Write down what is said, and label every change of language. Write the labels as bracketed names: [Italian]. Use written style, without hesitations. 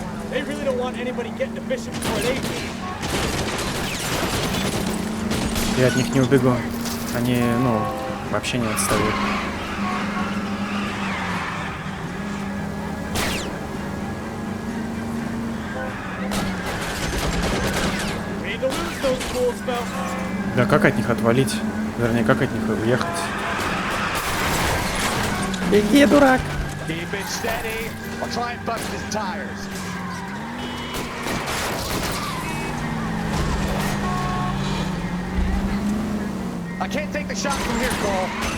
[English] They really don't want anybody getting to Bishop before they do. [Russian] Я от них не убегу. Они, ну, вообще не отстают. Да как от них отвалить? Вернее, как от них уехать? Беги, дурак! [English] Keep it steady. I'll try and bust his tires. I can't take the shot from here, Cole.